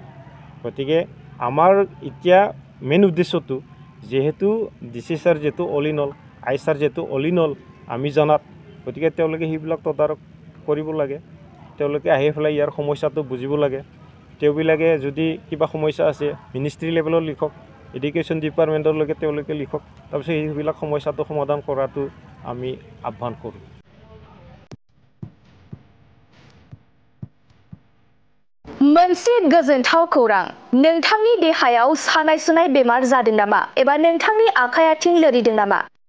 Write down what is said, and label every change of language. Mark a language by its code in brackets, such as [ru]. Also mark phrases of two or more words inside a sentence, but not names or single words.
[as] গতিকে আমাৰ এতিয়া মেইন উদ্দেশ্যটো, যিহেতু DC ছাৰ যিহেতু [en] all in all, [as] আই ছাৰ যিহেতু [en] all in all [as] আমি জনাত, গতিকে তেওঁলোকে সেইবিলাক তদাৰক কৰিব লাগে। তেওঁলোকে আহি পেলাই ইয়াৰ সমস্যাটো বুজিব লাগে। তেওঁবিলাকে যদি কিবা সমস্যা আছে [en] ministry level [as] লিখক, [en] education department [as] তেওঁলোকে লিখক। তাৰপিছত সেইবিলাক সমস্যাটো সমাধান কৰাটো আমি আহ্বান কৰোঁ। [brx] मोनसे गोजोनथाव खौरां, नोंथांनि देहायाव सानाय सुनाय बेमार जादों नामा एबा नोंथांनि आखाइ आथिं लोरिदों नामा?